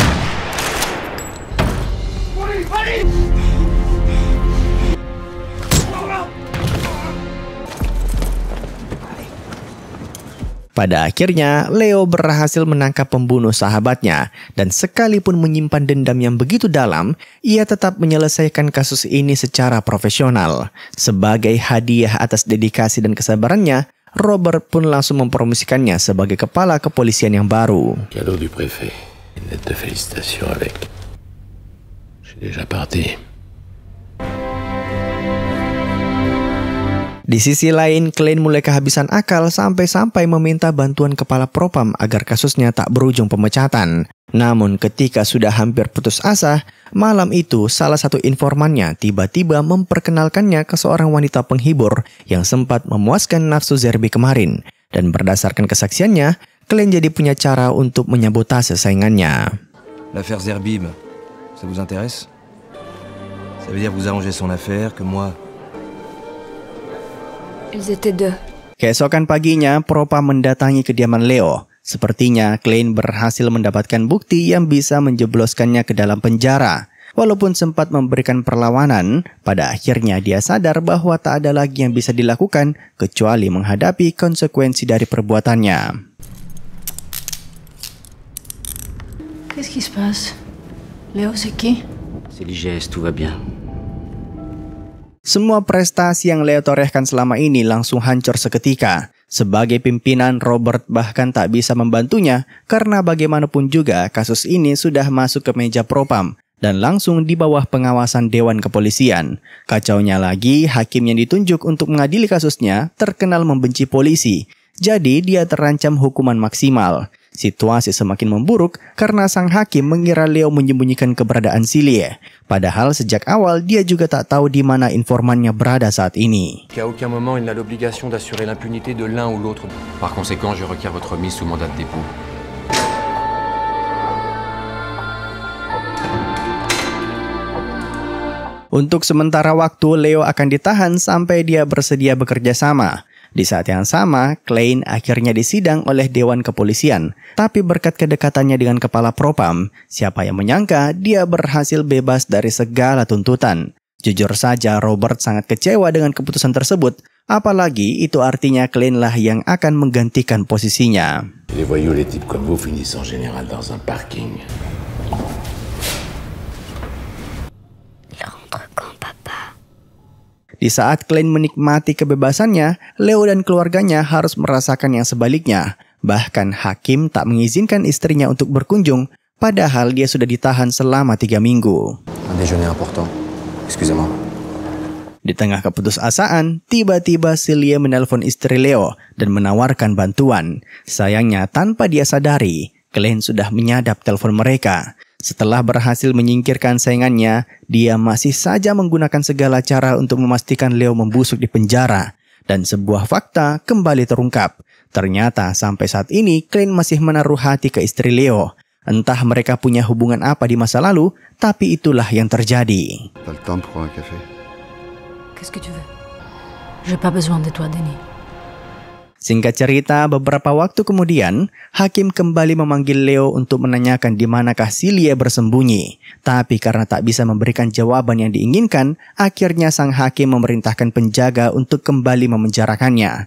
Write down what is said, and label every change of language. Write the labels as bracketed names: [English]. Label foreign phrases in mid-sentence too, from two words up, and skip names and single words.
[Indonesian] Pada akhirnya, Leo berhasil menangkap pembunuh sahabatnya, dan sekalipun menyimpan dendam yang begitu dalam, ia tetap menyelesaikan kasus ini secara profesional. Sebagai hadiah atas dedikasi dan kesabarannya, Robert pun langsung mempromosikannya sebagai kepala kepolisian yang baru. [French] Cadeau du préfet. Une lettre de félicitations avec. J'ai déjà parti. [Indonesian] Di sisi lain, Klein mulai kehabisan akal sampai-sampai meminta bantuan kepala Propam agar kasusnya tak berujung pemecatan. Namun ketika sudah hampir putus asa, malam itu salah satu informannya tiba-tiba memperkenalkannya ke seorang wanita penghibur yang sempat memuaskan nafsu Zerbi kemarin. Dan berdasarkan kesaksiannya, Klein jadi punya cara untuk menyabotase saingannya. [French] L'affaire Zerbib, ça vous intéresse? Ça veut dire vous arrangez son affaire, que moi... Ils étaient deux. [Indonesian] Keesokan paginya, Propam mendatangi kediaman Leo. Sepertinya Klein berhasil mendapatkan bukti yang bisa menjebloskannya ke dalam penjara. Walaupun sempat memberikan perlawanan, pada akhirnya dia sadar bahwa tak ada lagi yang bisa dilakukan kecuali menghadapi konsekuensi dari perbuatannya. [French] Qu'est-ce qui se passe? Léo, c'est qui? C'est l'IGS, tout va bien. [Indonesian] Semua prestasi yang Leo torehkan selama ini langsung hancur seketika. Sebagai pimpinan, Robert bahkan tak bisa membantunya karena bagaimanapun juga kasus ini sudah masuk ke meja Propam dan langsung di bawah pengawasan Dewan Kepolisian. Kacaunya lagi, hakim yang ditunjuk untuk mengadili kasusnya terkenal membenci polisi, jadi dia terancam hukuman maksimal. Situasi semakin memburuk karena sang hakim mengira Leo menyembunyikan keberadaan Silie. Padahal sejak awal dia juga tak tahu di mana informannya berada saat ini. [French] Qu'à aucun moment il n'a l'obligation d'assurer l'impunité de l'un ou l'autre. Par conséquent, je requiers votre mise sous mandat de dépôt. [Indonesian] Untuk sementara waktu, Leo akan ditahan sampai dia bersedia bekerja sama. Di saat yang sama, Klein akhirnya disidang oleh Dewan Kepolisian. Tapi berkat kedekatannya dengan Kepala Propam, siapa yang menyangka dia berhasil bebas dari segala tuntutan. Jujur saja, Robert sangat kecewa dengan keputusan tersebut. Apalagi itu artinya Klein lah yang akan menggantikan posisinya. [French] Les voyous, les types comme vous finissent en général dans un parking. [Indonesian] Di saat Klein menikmati kebebasannya, Leo dan keluarganya harus merasakan yang sebaliknya. Bahkan hakim tak mengizinkan istrinya untuk berkunjung, padahal dia sudah ditahan selama 3 minggu. [French] Un déjeuner important. Excusez-moi. [Indonesian] Di tengah keputusasaan, tiba-tiba Silie menelpon istri Leo dan menawarkan bantuan. Sayangnya tanpa dia sadari, Klein sudah menyadap telepon mereka. Setelah berhasil menyingkirkan saingannya, dia masih saja menggunakan segala cara untuk memastikan Leo membusuk di penjara. Dan sebuah fakta kembali terungkap. Ternyata sampai saat ini, Klein masih menaruh hati ke istri Leo. Entah mereka punya hubungan apa di masa lalu, tapi itulah yang terjadi. [French] T'as le temps pour un café? Qu'est-ce que tu veux? J'ai pas besoin de toi, Denis. [Indonesian] Singkat cerita, beberapa waktu kemudian, hakim kembali memanggil Leo untuk menanyakan di manakah Silie bersembunyi. Tapi karena tak bisa memberikan jawaban yang diinginkan, akhirnya sang hakim memerintahkan penjaga untuk kembali memenjarakannya.